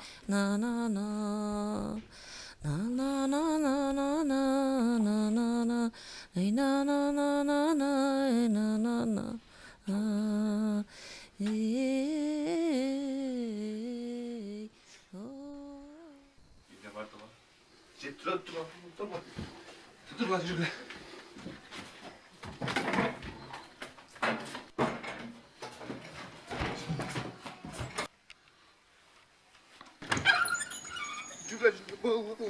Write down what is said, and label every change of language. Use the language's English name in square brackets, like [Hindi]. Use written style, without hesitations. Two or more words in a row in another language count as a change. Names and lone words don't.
[Turkish] na na na na na na na na na na na na ay na na na na na ay na na na ey oh. Ne var da var? Dur dur lan şurada. Şurada şurada.